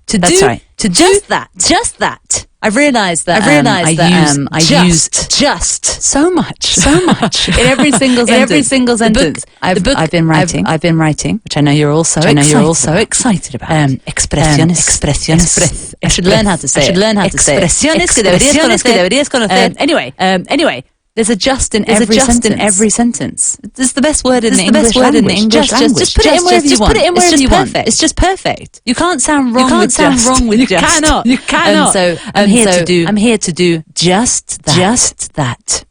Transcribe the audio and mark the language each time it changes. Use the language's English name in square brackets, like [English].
[English] To just that. I've realised that I use just so much in every single sentence. I've been writing, which I know you're also excited about. Expresiones. I should learn how to say it. [Spanish] Expresiones que deberías conocer. [English] Anyway. There's a just in every sentence. It's the best word in the English language. Just put it in wherever you want. It's just perfect. You can't sound wrong with just. You cannot. And so I'm here to do just that.